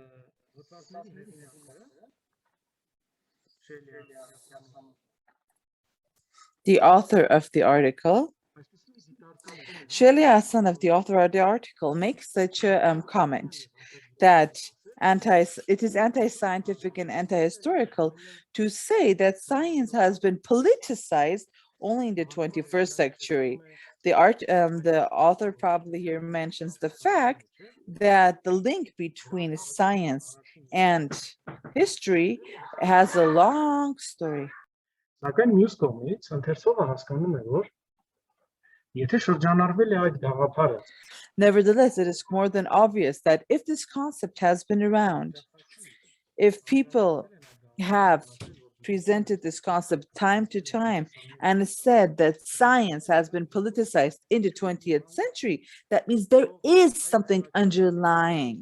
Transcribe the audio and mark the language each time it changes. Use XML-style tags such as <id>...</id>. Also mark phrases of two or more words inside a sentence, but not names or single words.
<en>The author of the article, Shelley Hasanoff, the author of the article, makes such a comment that it is anti-scientific and anti-historical to say that science has been politicized only in the 21st century. The author probably here mentions the fact that the link between science and history has a long story.</en> <hy>Սակայն մյուս կողմից ընթերցողը հասկանում է, որ եթե շրջանառվել է այդ գաղափարը,</hy> <en>nevertheless, it is more than obvious that if this concept has been around, if people have presented this concept time to time and said that science has been politicized in the 20th century, that means there is something underlying.</en>